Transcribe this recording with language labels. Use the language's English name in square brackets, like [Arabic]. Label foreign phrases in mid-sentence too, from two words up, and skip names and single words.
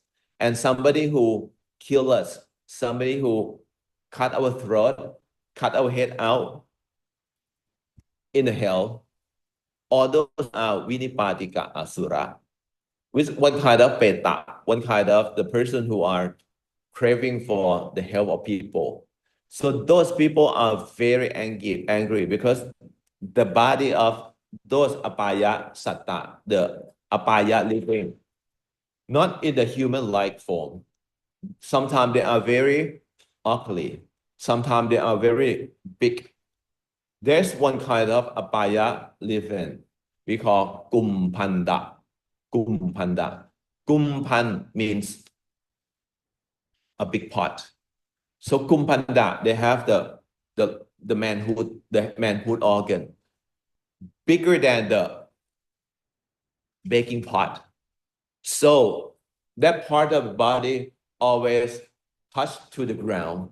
[English] And somebody who kill us, somebody who cut our throat, cut our head out in the hell, all those are [Pali] vinipatika asura. [English] With one kind of peta, one kind of the person who are craving for the help of people. So those people are very angry because the body of those [Pali] apaya satta, [English] the apaya living, not in the human-like form. Sometimes they are very ugly. Sometimes they are very big. There's one kind of apaya living we call kumpanda. Kumpanda. Kumpan means a big pot. So kumpanda, they have the manhood organ bigger than the baking pot. So that part of the body always touched to the ground.